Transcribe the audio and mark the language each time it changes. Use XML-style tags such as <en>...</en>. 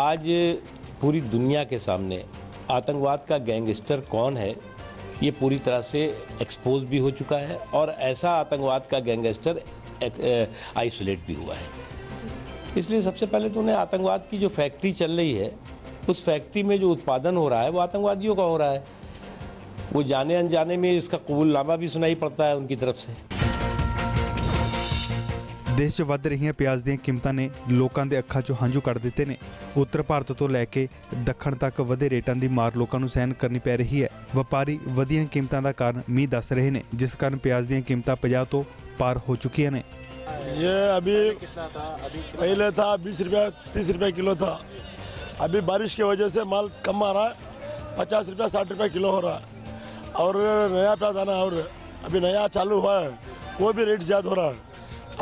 <hi>आज पूरी दुनिया के सामने आतंकवाद का गैंगस्टर कौन है ये पूरी तरह से एक्सपोज भी हो चुका है और ऐसा आतंकवाद का गैंगस्टर आइसोलेट भी हुआ है। इसलिए सबसे पहले तो उन्हें आतंकवाद की जो फैक्ट्री चल रही है उस फैक्ट्री में जो उत्पादन हो रहा है वो आतंकवादियों का हो रहा है। वो जाने अनजाने में इसका कबूलनामा भी सुनाई पड़ता है उनकी तरफ से।</hi> <pa>ਦੇਸ਼ 'ਚ ਵੱਧ ਰਹੀਆਂ ਪਿਆਜ਼ ਦੀਆਂ ਕੀਮਤਾਂ ਨੇ ਲੋਕਾਂ ਦੇ ਅੱਖਾਂ 'ਚੋਂ ਹੰਝੂ ਕੱਢ ਦਿੱਤੇ ਨੇ। ਉੱਤਰ ਭਾਰਤ ਤੋਂ ਲੈ ਕੇ ਦੱਖਣ ਤੱਕ ਵਧੇ ਰੇਟਾਂ ਦੀ ਮਾਰ ਲੋਕਾਂ ਨੂੰ ਸਹਿਣ ਕਰਨੀ ਪੈ ਰਹੀ ਹੈ। ਵਪਾਰੀ ਵਧੀਆਂ ਕੀਮਤਾਂ ਦਾ ਕਾਰਨ ਮੀਂਹ ਦੱਸ ਰਹੇ ਨੇ, ਜਿਸ ਕਾਰਨ ਪਿਆਜ਼ ਦੀਆਂ ਕੀਮਤਾਂ 50 ਤੋਂ ਪਾਰ ਹੋ ਚੁੱਕੀਆਂ ਨੇ।</pa> <hi>ये अभी पहले था 20 रुपया 30 रुपये किलो था। अभी बारिश की वजह से माल कम आ रहा है, 50 रुपया 60 रुपये किलो हो रहा है। और नया प्याज आना और अभी नया चालू हुआ है वो भी रेट ज़्यादा हो रहा है।</hi>